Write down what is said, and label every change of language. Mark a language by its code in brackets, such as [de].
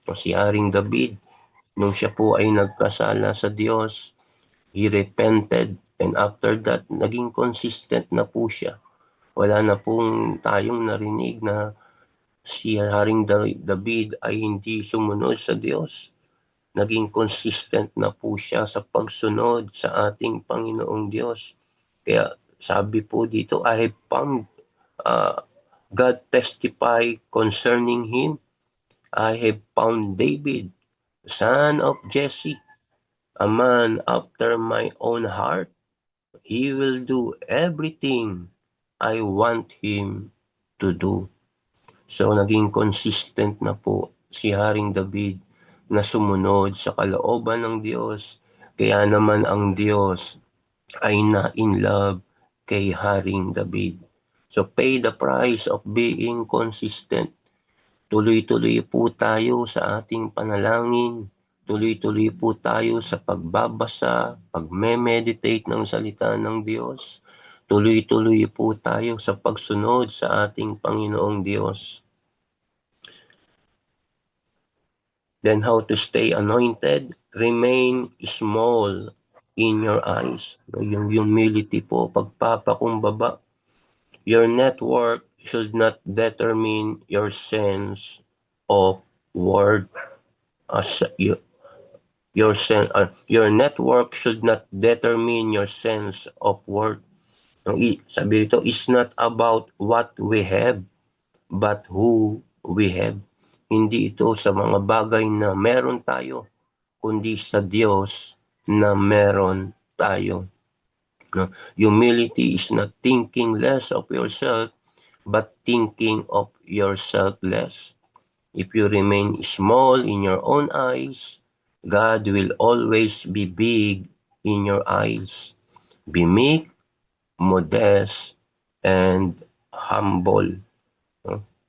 [tl] Si Haring David, nung siya po ay nagkasala sa Diyos, [en] he repented, and after that, [tl] naging consistent na po siya. Wala na pong tayong narinig na si Haring David ay hindi sumunod sa Diyos. Naging consistent na po siya sa pagsunod sa ating Panginoong Diyos. Kaya sabi po dito, [en] I have found God testify concerning him. I have found David, son of Jesse, a man after my own heart. He will do everything I want him to do. [tl] So naging consistent na po si Haring David na sumunod sa kalooban ng Diyos. Kaya naman ang Diyos ay na-in love kay Haring David. [en] So pay the price of being consistent. [tl] Tuloy-tuloy po tayo sa ating panalangin. Tuloy-tuloy po tayo sa pagbabasa, pagme-meditate ng salita ng Diyos. Tuloy-tuloy po tayo sa pagsunod sa ating Panginoong Diyos. [en] Then how to stay anointed? Remain small in your eyes. [tl] Yung humility po, pagpapakumbaba. [en] Your network should not determine your sense of worth. Your network should not determine your sense of worth. [tl] Sabi rito, [en] it's not about what we have, but who we have. [tl] Hindi ito sa mga bagay na meron tayo, kundi sa Diyos na meron tayo. No? [en] Humility is not thinking less of yourself, but thinking of yourself less. If you remain small in your own eyes, God will always be big in your eyes. Be meek, modest, and humble. No?